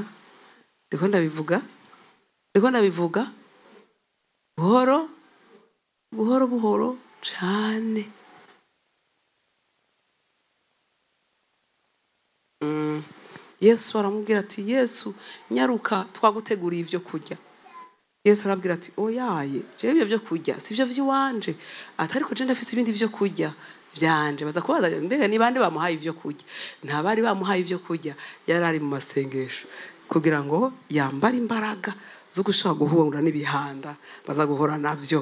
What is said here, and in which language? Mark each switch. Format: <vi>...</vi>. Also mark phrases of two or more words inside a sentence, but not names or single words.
<rn>Ndiko ndabivuga buhoro buhoro cyane. Yesu aramubwira ati Yesu nyaruka twaguteguriye ibyo kurya. Yesu arabwira ati oyaye je ibyo byo kurya sivyo vy'iwanje atariko je ndafise ibindi byo kurya vyanje. Baza kubaza mbega ni bande bamuhaye ibyo kurya. Ntabari bamuhaye ibyo kurya, yarari mu masengesho kugira ngo yambare imbaraga zo gushaka guhura n'ibihanda baza guhora navyo.</rn>